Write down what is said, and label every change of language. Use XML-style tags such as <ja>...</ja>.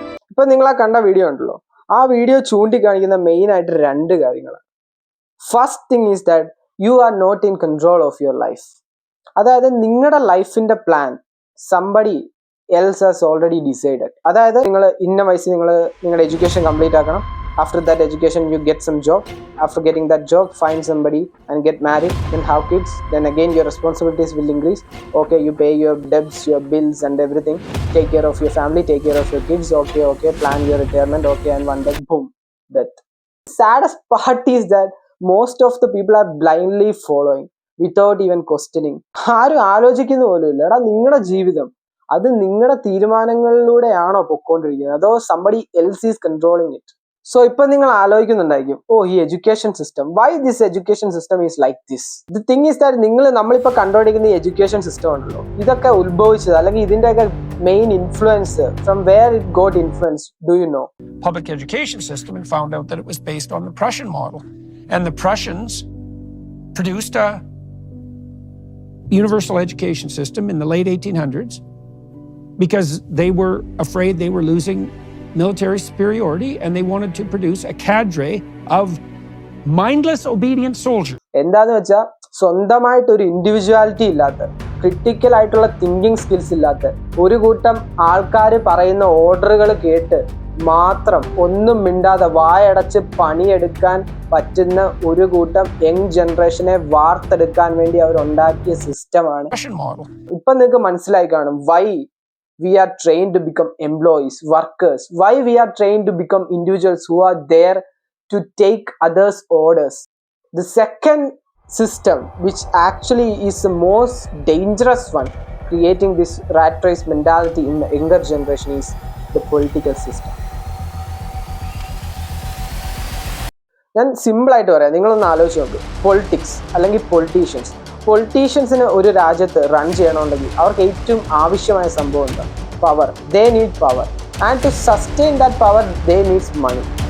<ml>ഇപ്പൊ നിങ്ങൾ ആ കണ്ട വീഡിയോ ഉണ്ടല്ലോ, ആ വീഡിയോ ചൂണ്ടിക്കാണിക്കുന്ന മെയിൻ ആയിട്ട് 2 കാര്യങ്ങളാണ്.</ml> <en>First thing is that you are not in control of your life.</en> <ml>അതായത് നിങ്ങളുടെ ലൈഫിന്റെ</ml> <en>Plan somebody else has already decided.</en> <ml>അതായത് നിങ്ങൾ ഇന്ന വയസ്സിൽ നിങ്ങളുടെ എഡ്യൂക്കേഷൻ കംപ്ലീറ്റ് ആക്കണം.</ml> <en>After that education, you get some job. After getting that job, find somebody and get married, then have kids. Then again, your responsibilities will increase. Okay, you pay your debts, your bills and everything. Take care of your family, take care of your kids. Okay, plan your retirement. Okay, and one day, boom, death. The saddest part is that most of the people are blindly following without even questioning.</en> <ml>ആരും ആലോചിക്കുന്ന പോലും ഇല്ല. എടാ, നിങ്ങളുടെ ജീവിതം അത് നിങ്ങളുടെ തീരുമാനങ്ങളിലൂടെയാണോ പൊക്കോണ്ടിരിക്കുന്നത്, അതോ</ml> <en>somebody else is controlling it? So</en> <ml>ഇപ്പൊ നിങ്ങൾ ആലോചിക്കുന്നുണ്ടായിരിക്കും,</ml> <en>ഈ education system, why this education system is like this. The thing is that</en> <ml>നമ്മളിപ്പോ കണ്ടുപിടിക്കുന്ന ഈ എഡ്യൂക്കേഷൻ സിസ്റ്റം ഉണ്ടല്ലോ, ഇതൊക്കെ ഉത്ഭവിച്ചത് അല്ലെങ്കിൽ ഇതിന്റെയൊക്കെ main influence,</ml> <en>From where it got influence, do you know? Public education system and found out that it was based on the Prussian model, and the Prussians produced a universal education system in the late 1800s because they were afraid they were losing military superiority, and they wanted to produce a cadre of mindless obedient soldiers.</en> <ml>എന്താന്ന് വെച്ചാൽ സ്വന്തമായിട്ട് ഒരു individuality ഇല്ലാത്ത, critical ആയിട്ടുള്ള thinking skills ഇല്ലാത്ത ഒരു കൂട്ടം ആൾക്കാർ പറയുന്ന ഓർഡറുകൾ കേട്ട് മാത്രം ഒന്നും മിണ്ടാതെ വായടച്ച് പണിയെടുക്കാൻ പറ്റുന്ന ഒരു കൂട്ടം യങ് ജനറേഷനെ വാർത്തെടുക്കാൻ വേണ്ടി അവർ ഉണ്ടാക്കിയ സിസ്റ്റമാണ്. ഇപ്പൊ നിങ്ങൾക്ക് മനസ്സിലായി കാണും</ml> <en>Why we are trained to become employees, workers. Why we are trained to become individuals who are there to take others' orders. The second system, which actually is the most dangerous one, creating this rat race mentality in the younger generation, is the political system.</en> <ml>ഞാൻ സിമ്പിളായിട്ട് പറയാം, നിങ്ങളൊന്ന് ആലോചിച്ച് നോക്ക്. Politics അല്ലെങ്കിൽ പൊളിറ്റീഷ്യൻസിന് ഒരു രാജ്യത്ത് run ചെയ്യണമെന്നുണ്ടെങ്കിൽ അവർക്ക് ഏറ്റവും ആവശ്യമായ സംഭവം എന്താ? Power.</ml> <en>They need power, and to sustain that power they needs money.</en>